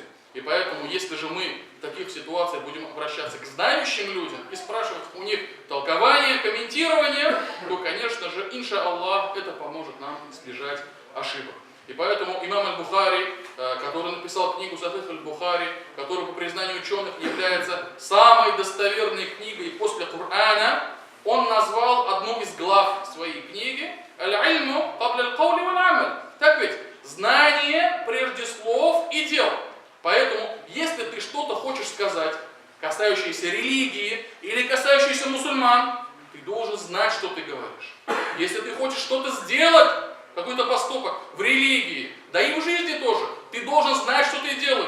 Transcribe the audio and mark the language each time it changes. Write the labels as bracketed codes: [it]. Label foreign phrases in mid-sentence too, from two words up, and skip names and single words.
[ru] И поэтому, если же мы в таких ситуациях будем обращаться к знающим людям и спрашивать у них толкование, комментирование, то, конечно же, [ar] إن شاء الله, [ru] это поможет нам избежать ошибок. И поэтому имам Аль-Бухари, который написал книгу Сахих Аль-Бухари, которая по признанию ученых является самой достоверной книгой после Корана, он назвал одну из глав своей книги [ar] «العلم قبل القول والعمل». [ru] Так ведь, знание прежде слов и дел. Поэтому, если ты что-то хочешь сказать, касающееся религии или касающееся мусульман, ты должен знать, что ты говоришь. Если ты хочешь что-то сделать, какой-то поступок в религии, да и в жизни тоже, ты должен знать, что ты делаешь.